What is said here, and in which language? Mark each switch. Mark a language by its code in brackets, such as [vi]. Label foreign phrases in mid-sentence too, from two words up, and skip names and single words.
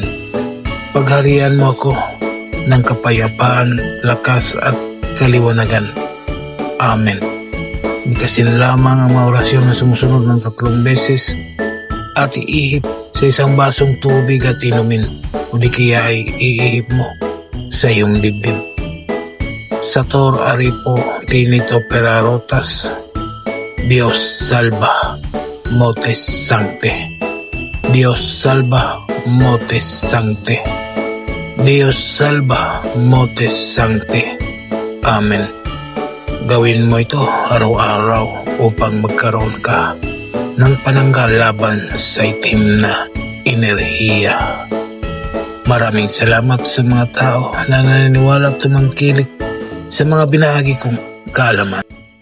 [tl] Pagharian mo ako ng kapayapaan, lakas at kaliwanagan. Amen. Bigkasin lamang ang mga orasyon na sumusunod ng 3 beses at iihip sa isang basong tubig at inumin o di kaya ay iihip mo sa iyong dibdib. [la] Sator Aripo Tinito Perarotas, Dios salva, motes sancte. Dios salva, motes sancte. Dios salva, motes sancte. Amen. [tl] Gawin mo ito araw-araw upang magkaroon ka ng pananggal laban sa itim na enerhiya. Maraming salamat sa mga tao na naniniwala at tumangkilik sa mga binahagi kong kaalaman.